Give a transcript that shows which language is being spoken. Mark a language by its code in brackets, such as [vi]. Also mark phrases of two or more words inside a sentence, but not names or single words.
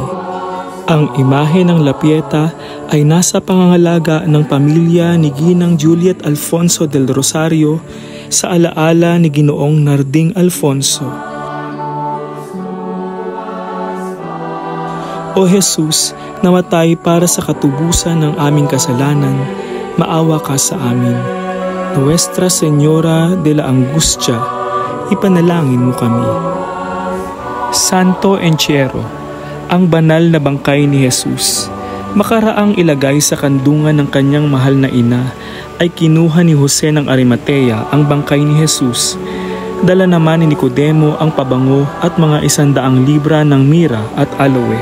[tl] Ang imahe ng La Pieta ay nasa pangangalaga ng pamilya ni Ginang Juliet Alfonso del Rosario sa alaala ni Ginoong Narding Alfonso. O Jesus, namatay para sa katubusan ng aming kasalanan, maawa ka sa amin. Nuestra Señora de la Angustia, ipanalangin mo kami. Santo Entierro, ang banal na bangkay ni Jesus, makaraang ilagay sa kandungan ng kanyang mahal na ina, ay kinuha ni Jose ng Arimatea ang bangkay ni Jesus. Dala naman ni Nicodemo ang pabango at mga 100 libra ng mira at aloe.